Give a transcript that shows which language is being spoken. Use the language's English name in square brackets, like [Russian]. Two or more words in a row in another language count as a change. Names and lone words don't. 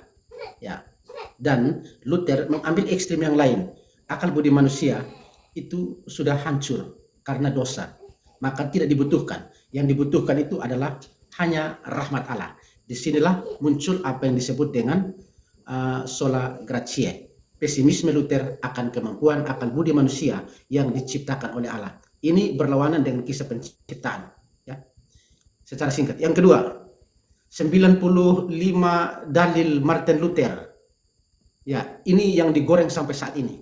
[Indonesian] Ya. Dan Luther mengambil ekstrim yang lain. Akal budi manusia itu sudah hancur karena dosa. Maka tidak dibutuhkan. Yang dibutuhkan itu adalah hanya rahmat Allah. Disinilah muncul apa yang disebut dengan [Latin] sola gratiae. [Indonesian] Pesimisme Luther akan kemampuan akal budi manusia yang diciptakan oleh Allah. Ini berlawanan dengan kisah penciptaan. Ya. Secara singkat. Yang kedua, 95 dalil Martin Luther. Ya, ini yang digoreng sampai saat ini.